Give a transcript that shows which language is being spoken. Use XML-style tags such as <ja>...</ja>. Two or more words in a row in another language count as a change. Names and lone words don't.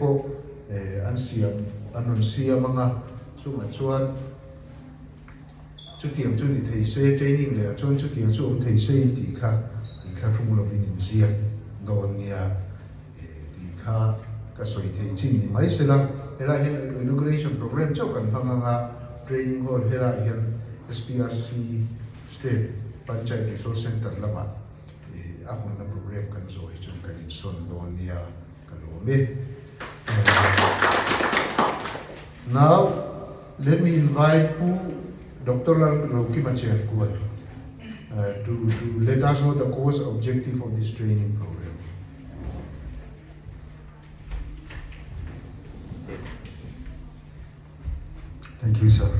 <lus>po an siam anon siam anga chuma chuan chu tiam chu ni thei se training le chuan chu tiam chu om thei se ti kha in kha thum lo vin in zia don nia ti kha ka soi thei chin ni mai sela hela hian</lus> <en>inauguration program</en> <lus>chau kan hanga</lus> <en>training hall</en> <lus>hela hian SPRC State Panchayat Resource Center lama ahun na program kan zo hi chun kan in son don nia kan lo me.</lus> <en>Now let me invite Dr. Roki Machian Kuat to let us know the course objective of this training program. Thank you, sir.</en>